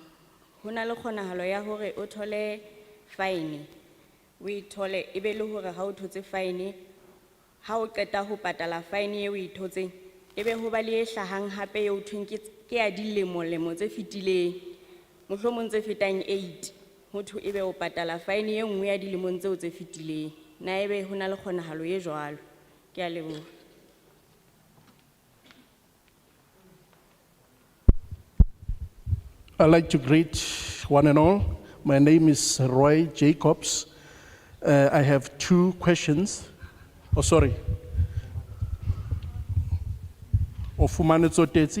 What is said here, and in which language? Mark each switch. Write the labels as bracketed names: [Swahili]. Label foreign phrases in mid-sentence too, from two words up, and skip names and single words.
[Southern Sotho] Ho na le kgonahalo ya hore o thole fine, o e thole e be le hore ha o thotse fine, ha o qeta ho patala fine eo o e thotseng, ebe ho ba le e hlahang hape eo thweng ke ya dilemo tse fetileng, mohlomong tse fetang 8, ho thwe ebe o patala fine e nngwe ya dilemong tseo tse fetileng. Na ebe ho na le kgonahalo e jwalo? Ke a leboha. [English] I'd like to greet one and all. My name is Roy Jacobs. I have two questions. Oh, sorry. Or Fumane Tsotesi?